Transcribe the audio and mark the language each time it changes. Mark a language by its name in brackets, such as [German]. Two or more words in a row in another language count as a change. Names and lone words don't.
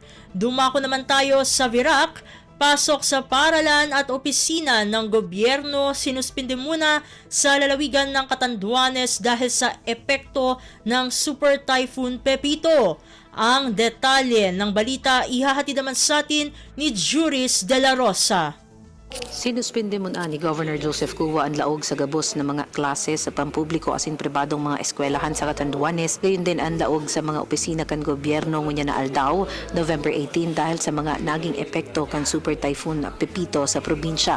[Filipino] Dumako naman tayo sa Virac. Pasok sa paralan at opisina ng gobyerno sinuspinde muna sa lalawigan ng Catanduanes dahil sa epekto ng Super Typhoon Pepito. Ang detalye ng balita ihahatid naman sa atin ni Juris de la Rosa. [Bikol] Sinuspinde muna ni Governor Joseph Cua ang laog sa gabos ng mga klase sa pampubliko asin pribadong mga eskwelahan sa Catanduanes, gayon din ang laog sa mga opisina kan gobyerno ngunya na aldaw November 18 dahil sa mga naging epekto kan Super Typhoon Pepito sa probinsya.